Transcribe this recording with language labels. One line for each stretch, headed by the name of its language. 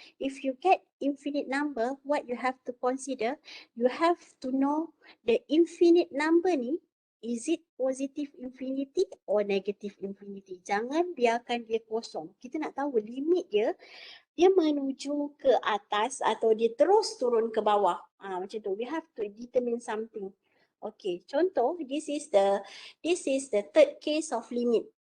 English: If you get infinite number, what you have to consider, you have to know the infinite number ni, is it positive infinity or negative infinity?
Malay: Jangan biarkan dia kosong. Kita nak tahu limit dia menuju ke atas atau dia terus turun ke bawah. Macam tu.
English: We have to determine something. Okay, contoh, this is the third case of limit.